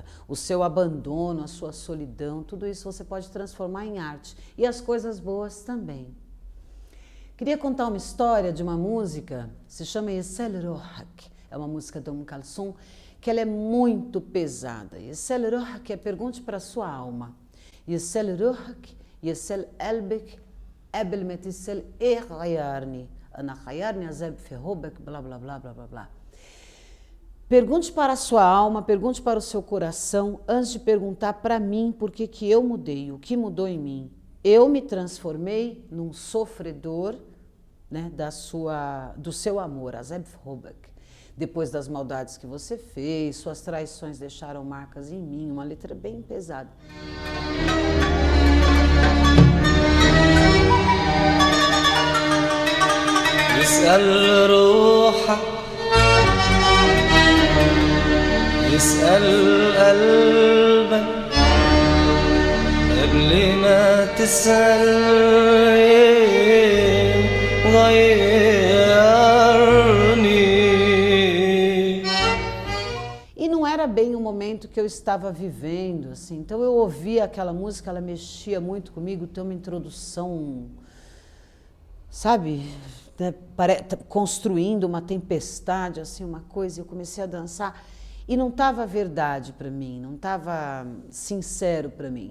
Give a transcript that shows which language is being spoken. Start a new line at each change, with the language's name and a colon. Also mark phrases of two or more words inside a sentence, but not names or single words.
Portuguese: O seu abandono, a sua solidão, tudo isso você pode transformar em arte. E as coisas boas também. Queria contar uma história de uma música, se chama Yesel Rohak. É uma música de Kalsum, que ela é muito pesada.
Arabic: يسأل روحك
Portuguese: é pergunte para a sua alma.
Arabic: يسأل روحك، يسأل قلبك, قبل ما تسأل ايه غيرني انا غيرني عذاب في حبك blá blá blá blá blá blá.
Portuguese: Pergunte para a sua alma, pergunte para o seu coração antes de perguntar para mim por que eu mudei, o que mudou em mim. Eu me transformei num sofredor, né, do seu amor,
Arabic: عذاب في حبك.
Portuguese: Depois das maldades que você fez, suas traições deixaram marcas em mim, uma letra bem pesada.
Arabic: يسأل روحك يسأل قلبك قبل ما تسأل غيرني.
Portuguese: E não era bem o momento que eu estava vivendo, assim. Então eu ouvia aquela música, ela mexia muito comigo, tem uma introdução, sabe, né, construindo uma tempestade, assim, uma coisa, e eu comecei a dançar e não estava verdade para mim, não estava sincero para mim.